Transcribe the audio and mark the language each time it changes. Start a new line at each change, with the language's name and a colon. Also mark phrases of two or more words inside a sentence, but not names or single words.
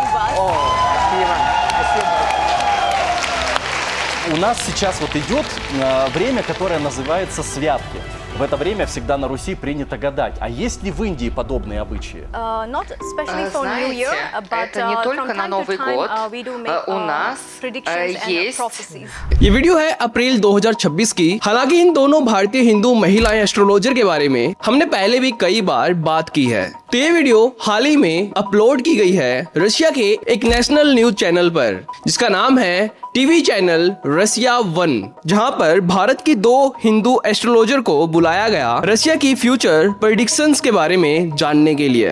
Russian: У нас сейчас вот идет время, которое называется святки. В это время всегда на Руси принято гадать. А есть ли в Индии подобные обычаи? Знаете, это не только на Новый год. У нас есть...
Hindi: ये वीडियो है अप्रैल 2026 की। हालांकि इन दोनों भारतीय हिंदू महिला एस्ट्रोलॉजर के बारे में हमने पहले भी कई बार बात की है। तो ये वीडियो हाल ही में अपलोड की गई है रशिया के एक
English: national news channel
Hindi: पर, जिसका नाम है टीवी चैनल रसिया 1, जहां पर भारत की 2 हिंदू एस्ट्रोलॉजर को बुलाया गया रशिया की
English: future predictions
Hindi: के बारे में जानने के लिए।